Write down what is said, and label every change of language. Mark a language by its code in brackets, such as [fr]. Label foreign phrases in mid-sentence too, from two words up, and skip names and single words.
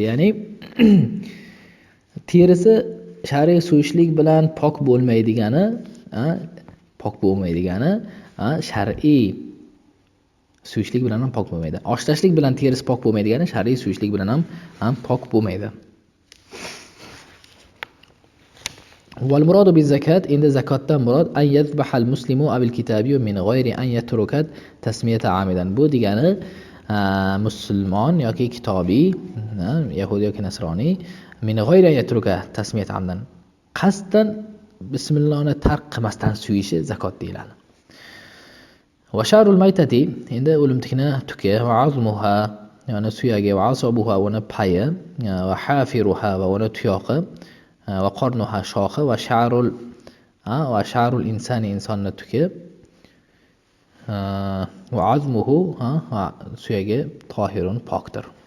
[uz] Ya'ni terisi shar'iy suyishlik bilan pok bo'lmaydigani, pok bo'lmaydigani, shar'iy suyishlik bilan ham pok bo'lmaydi. Oshlashlik bilan terisi pok bo'lmaydigani, shar'iy suyishlik bilan ham pok bo'lmaydi. [ar] والمراد بالذكاة, [uz] endi zakotdan murod [ar] أن يذبح المسلم أو الكتابي من غير أن يترك التسمية عمدا. [uz] Bu degani musulmon yoki kitobiy, yahudi yoki nasroniy [ar] من غير أن يترك التسمية عمدا, [uz] qasddan bismillohni tark qilmasdan suyishi zakot deyiladi. [ar] وشعر الميتة, [uz] endi o'limtikni tuki, [ar] وعظمها, [uz] ya'ni suyagi, [ar] وعصبها, [uz] uni payi, [ar] وحافرها, [uz] va uni tuyoqi, [ar] وقرنها, shoxi, وشعر الإنسان, [uz] insonni tuki, [ar] وعظمه, suyagi tohirun, pokdir.